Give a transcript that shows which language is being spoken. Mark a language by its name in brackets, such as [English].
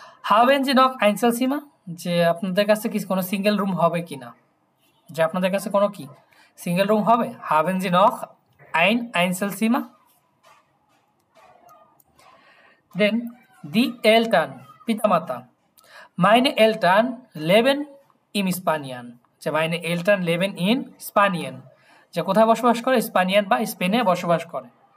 [German] haben Sie noch Einzelzimmer [Bangla] যে আপনাদের কাছে কি কোনো সিঙ্গেল রুম হবে কিনা, যে আপনাদের কাছে কোনো কি সিঙ্গেল রুম হবে। [German] haben Sie noch ein Einzelzimmer। [Bangla] দেন [German] die Eltern [Bangla] পিতামাতা [German] meine Eltern leben im Spanien [Bangla] যে [German] meine Eltern leben in Spanien [Bangla] যে কোথায় বসবাস করে স্পানিয়ান বা স্পেনে বসবাস করে।